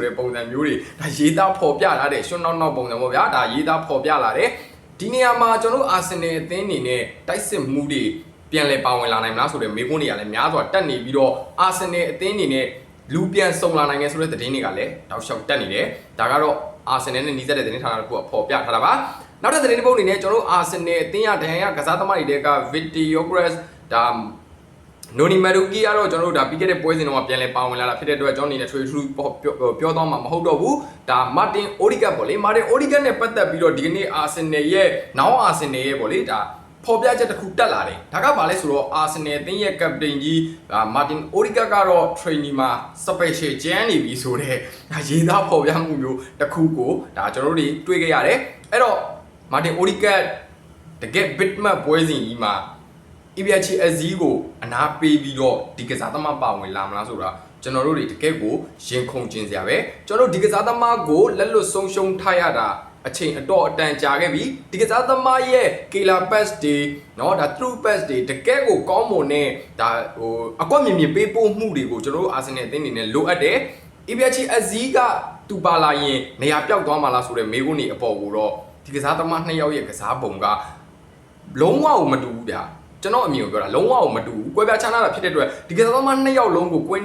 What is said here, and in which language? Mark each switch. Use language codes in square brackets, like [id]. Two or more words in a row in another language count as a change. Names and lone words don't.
[my] တဲ့ပုံစံမျိုးတွေဒါရေးသားဖော်ပြလာတဲ့ရှွန်းနောက်ပုံစံပေါ့ဗျာဒါရေးသားဖော်ပြလာတယ်ဒီနေရာမှာကျွန်တော်တို့အာဆင်နယ်အသင်းအနေနဲ့တိုက်စစ်မှုတွေပြန်လည်ပါဝင်လာနိုင်မလားဆိုတဲ့မေးခွန်းတွေကလည်းများစွာတက်နေပြီးတော့အာဆင်နယ်အသင်းအနေနဲ့လူပြန်စုံလာနိုင်ငယ်ဆိုတဲ့သတင်းတွေကလည်းတောက်လျှောက်တက်နေတယ်ဒါကတော့အာဆင်နယ်နဲ့နှီးစပ်တဲ့သတင်းဌာနတစ်ခုကဖော်ပြထားတာပါနောက်ထပ်သတင်းတစ်ပုဒ်အနေနဲ့ကျွန်တော်တို့အာဆင်နယ်အသင်းရဒန်ယာကစားသမားတွေကဗီဒီယိုဂရက်ဒါ နိုနီမတူကီကတော့ကျွန်တော်တို့ဒါပြီးခဲ့တဲ့ပွဲစဉ်တော့ပြန်လဲပါဝင်လာတာဖြစ်တဲ့အတွက်ကျွန်တော်အနေနဲ့ [en] trade through [my] ပြောသွားမှာမဟုတ်တော့ဘူးဒါမာတင်အိုဒီဂတ်ပေါ့လေမာတင်အိုဒီဂတ်နဲ့ပတ်သက်ပြီးတော့ဒီကနေ့အာဆင်နယ်ရဲ့နောက်အာဆင်နယ်ရဲ့ပေါ့လေဒါဖော်ပြချက်တစ်ခုတက်လာတယ်ဒါကဘာလဲဆိုတော့အာဆင်နယ်အသင်းရဲ့ captain ကြီးမာတင်အိုဒီဂတ်ကတော့ training မှာ special ကျန်းနေပြီဆိုတော့ရေးသားဖော်ပြမှုမျိုးတစ်ခုကိုဒါကျွန်တော်တို့တွေတွေ့ခဲ့ရတယ်အဲ့တော့မာတင်အိုဒီဂတ်တကယ် bitmap ပွဲစဉ်ကြီးမှာ EBH အစည်းကိုအနာပေးပြီးတော့ဒီကစားသမားပါဝင်လာမလားဆိုတာကျွန်တော်တို့တွေတကယ့်ကိုရင်ခုန်ကျင်စရာပဲကျွန်တော်တို့ဒီကစားသမားကိုလက်လွတ်ဆုံးရှုံးထားရတာအချိန်အတော်အတန်ကြာခဲ့ပြီဒီကစားသမားရဲ့ [en] killer pass [my] တွေเนาะဒါ through pass တွေတကယ့်ကိုကောင်းမွန်တဲ့ဒါဟိုအကွက်မြင်မြင်ပေးပို့မှုတွေကိုကျွန်တော်တို့အာဆင်နယ်အသင်းအနေနဲ့လိုအပ်တယ် EBH အစည်းကသူပါလာရင်နေရာပြောက်သွားမှာလားဆိုတဲ့မေးခွန်းတွေအပေါ်ကိုတော့ ဒီကစားသမား2ယောက်ရဲ့ကစားပုံကလုံးဝမတူဘူးဗျာကျွန်တော်အမြင်ကိုပြောတာလုံးဝမတူဘူးကွဲပြားခြားနားတာဖြစ်တဲ့အတွက်ဒီကစားသမား2ယောက်လုံးကိုကွင်းနဲ့